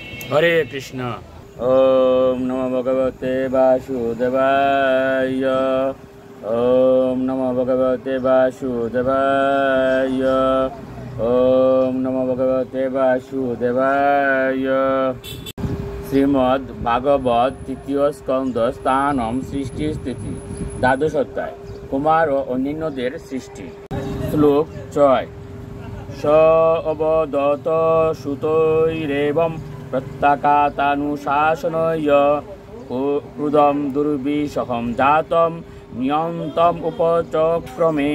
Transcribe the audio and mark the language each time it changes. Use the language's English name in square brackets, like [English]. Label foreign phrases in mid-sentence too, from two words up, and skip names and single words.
[Bangla] হরে কৃষ্ণ। [Sanskrit] ওম নমো ভগবতে বাসুদেবায়। ওম নমো ভগবতে বাসুদেবায়। ওম নমো ভগবতে বাসুদেবায়। [Bangla] শ্রীমদ্ ভাগবত তৃতীয় স্কন্ধ স্থানম সৃষ্টি স্থিতি দ্বাদশ অধ্যায় কুমার ও অন্যান্যদের সৃষ্টি। শ্লোক 6। [Sanskrit] স অবদত সুতৈরেবম প্রত্যাকাতানুশাসনয় ক্রুধম দুর্বিষহম জাতম নিয়ন্তম উপচক্রমে।